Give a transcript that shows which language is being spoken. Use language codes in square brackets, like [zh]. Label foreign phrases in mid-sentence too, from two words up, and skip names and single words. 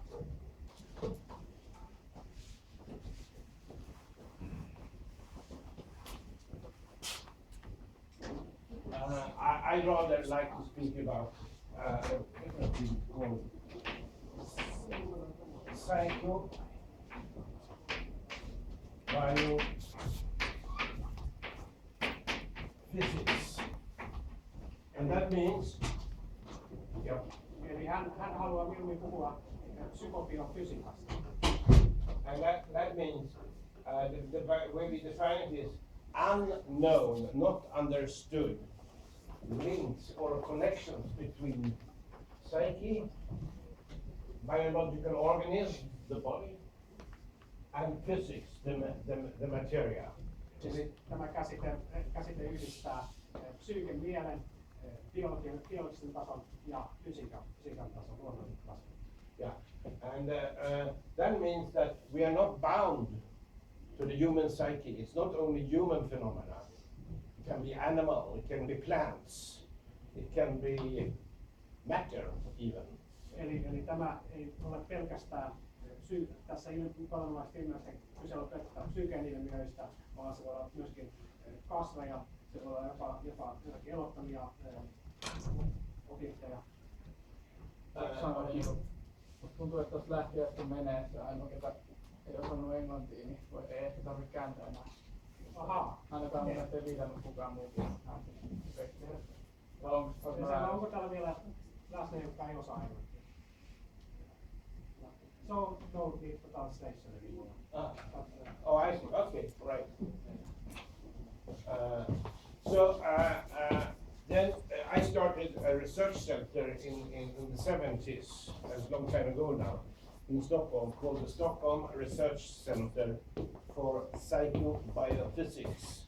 [en] I rather like to speak about called psycho biophysics, and that means [fi] Eli hän haluaa mieluummin puhua psykobiofysiikasta. [en] and that means the way we define it is unknown, not understood links or connections between psyche, biological organism, the body, and physics, the materia. [fi] Eli tämä käsite yhdistää psyyken, mielen, biologisen tason ja fysiikan tason, luonnollisen tason. [en] Yeah, and that means that we are not bound to the human psyche. It's not only human phenomena. It can be animal, it can be plants, it can be matter even. [fi] Eli tämä ei ole pelkästään tässä paranormaalisesta ilmiöstä kyse on pelkästään psyyken ilmiöistä, vaan se voi olla myöskin kasveja, se voi olla jopa jotakin elottamia objekteja. Musta tuntuu, että tuossa lähtiöstä menee se ainoa, ketä ei osannut englantia, niin ei ehkä tarvitse kääntää enää. Ahaa. Ainakaan mun ettei viitannut kukaan muukin. Onko täällä vielä läsnä, jotka ei osaa englantia? [en] So, no need for translation anymore. Oh, I see. Okay, right. Then I started a research center in the 70s, a long time ago now, in Stockholm, called the Stockholm Research Center for Psychobiophysics.